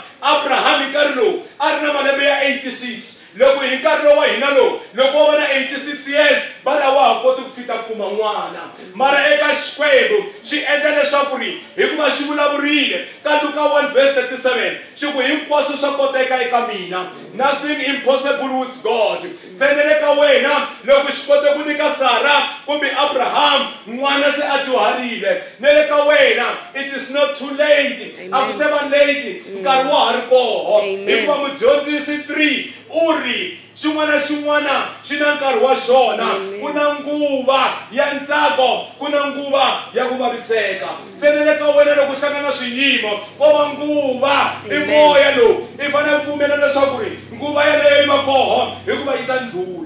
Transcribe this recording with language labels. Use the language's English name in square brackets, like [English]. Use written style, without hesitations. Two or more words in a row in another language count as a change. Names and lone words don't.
[Tsonga] Abraham hi nkarhi lowu a ri na malembe ya 86. Loko hi nkarhi lowu wa hina lowu loko wo va na 86 years vana wa ha koti ku fika kuma n'wana. Mara eka Xikwembu xi endla leswaku ri hikuva xi vulavurile ka Luka 1 verse 37 xi ku hinkwaswo swa koteka eka mina, [English] nothing impossible with God. [Tsonga] Se ne le ka wena loko xi kote ku nyika Sara kumbe Abraham n'wana se a dyuharile, ne le ka wena [English] it is not too late. [Tsonga] A ku se va late, nkarhi wa ha ri koho. Hikuva mudyondzisi 3 u ri xin'wana na xin'wana xi na nkarhi wa xona. Ku na nguva ya ntsako, ku na nguva ya ku vaviseka. Se ne le ka wena loko u hlangana swiyimo ko va nguva, i moya lowu i fanele ku pfumela leswaku ri nguva yaleyo yi va koho hikuva yi ta ndlhula.